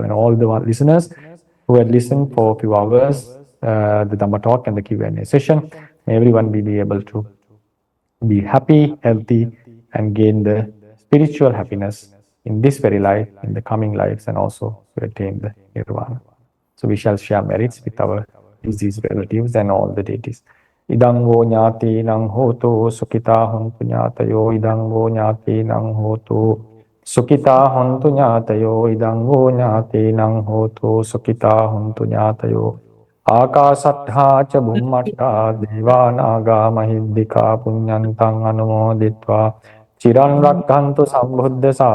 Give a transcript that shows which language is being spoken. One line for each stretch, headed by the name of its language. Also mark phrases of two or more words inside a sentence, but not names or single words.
English: And all the listeners who had listened for a few hours, the Dhamma talk and the Q&A session, may everyone be able to be happy, healthy, and gain the spiritual happiness in this very life, in the coming lives, and also to attain the Nirvana. So we shall share merits with our deceased relatives and all the deities.
Pali: Idango nyati nang hotu sukita hontu nyatayo. Idango nyati nang hotu sukita hontu nyatayo. Idango nyati nang hotu sukita hontu nyatayo. Akasattha cha bhummatta devanaga mahiddhika punyantang anumoditva chiran rakkhantu sambuddha sasanang.